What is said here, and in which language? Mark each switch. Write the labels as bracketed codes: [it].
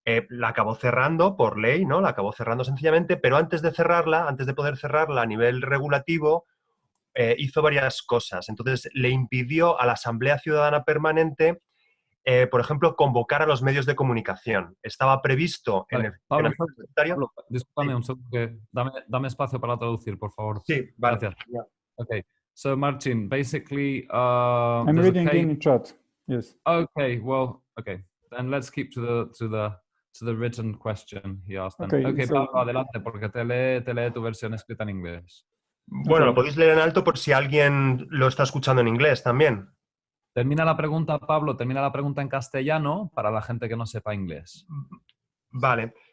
[es] La acabó cerrando por ley, ¿no? La acabó cerrando sencillamente, pero antes de cerrarla, antes de poder cerrarla a nivel regulativo, hizo varias cosas. Entonces le impidió a la Asamblea Ciudadana Permanente, por ejemplo, convocar a los medios de comunicación. Estaba previsto en el funcionamiento estatutario. Pablo, discúlpame un segundo, que dame espacio para traducir, por favor. Sí, vale. [en] Gracias. Yeah. Okay. So, Marcin, basically... I'm reading in the chat, yes. Okay, well, okay. Then let's keep to the written question he asked. Okay, so, [es] Pablo, adelante, porque te lee tu versión escrita en inglés. Bueno, lo podéis leer en alto por si alguien lo está escuchando en inglés también. Termina la pregunta, Pablo, termina la pregunta en castellano para la gente que no sepa inglés. Vale.